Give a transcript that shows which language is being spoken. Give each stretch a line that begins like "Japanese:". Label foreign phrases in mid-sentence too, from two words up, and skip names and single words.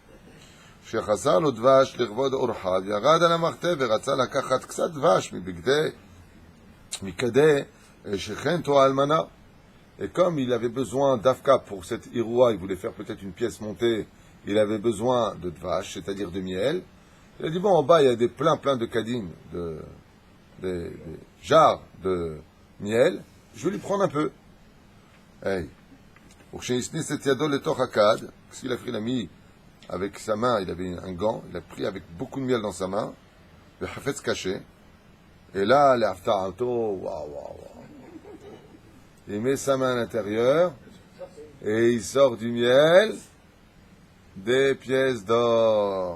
French: Et comme il avait besoin d'Afka pour cette Iroua, il voulait faire peut-être une pièce montée, il avait besoin de dvash, c'est-à-dire de miel. Il a dit, bon, en bas, il y a plein de kadim, des jarres de miel, je vais lui prendre un peu.
Hebrew: Hey. וכשהכניס את ידו לתוך הכד,
French: qu'est-ce qu'il a fait? Il a mis avec sa main, il avait un gant, il a pris avec beaucoup de miel dans sa main, le hafetz caché, et là, le hafta'ato, waouh, waouh, waouh. Il met sa main à l'intérieur, et il sort du miel, des pièces d'or.